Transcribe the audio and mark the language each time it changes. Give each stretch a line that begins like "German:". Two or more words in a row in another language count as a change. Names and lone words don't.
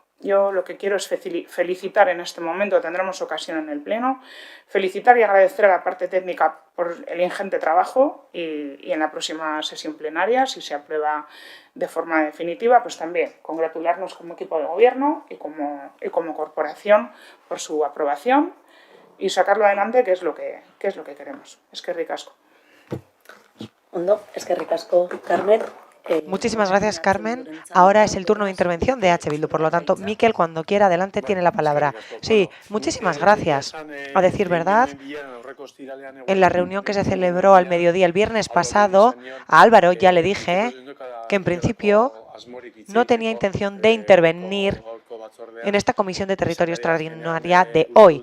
Spanish: Yo lo que quiero es felicitar en este momento, tendremos ocasión en el Pleno, felicitar y agradecer a la parte técnica por el ingente trabajo, y en la próxima sesión plenaria, si se aprueba de forma definitiva, pues también congratularnos como equipo de gobierno y como corporación por su aprobación, y sacarlo adelante, que es lo que queremos.
Basque: Eskerrik asko. Ondo, eskerrik asko, Carmen.
Spanish: Muchísimas gracias, Carmen. Ahora es el turno de intervención de H. Bildu, por lo tanto, Mikel, cuando quiera, adelante, tiene la palabra. Sí, muchísimas gracias. A decir verdad, en la reunión que se celebró al mediodía el viernes pasado, a Álvaro ya le dije que en principio no tenía intención de intervenir en esta Comisión de Territorio Extraordinaria de hoy.